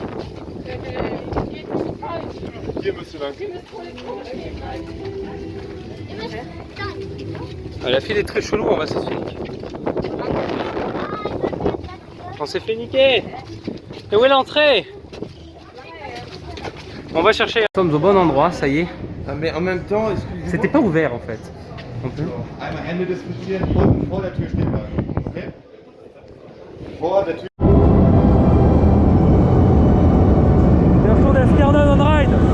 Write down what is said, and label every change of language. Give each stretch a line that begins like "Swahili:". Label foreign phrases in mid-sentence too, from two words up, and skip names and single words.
French: La file est très chelou, on va se faire niquer. On s'est fait niquer. Et où est l'entrée? On va chercher. Nous sommes au bon endroit, ça y est. Ah, mais en même temps, c'était pas ouvert en fait.
German: Einmal Hände desinfizieren und vor der Tür stehen bleiben. Okay? Vor der Tür. Der Schwurdeskjernen on ride.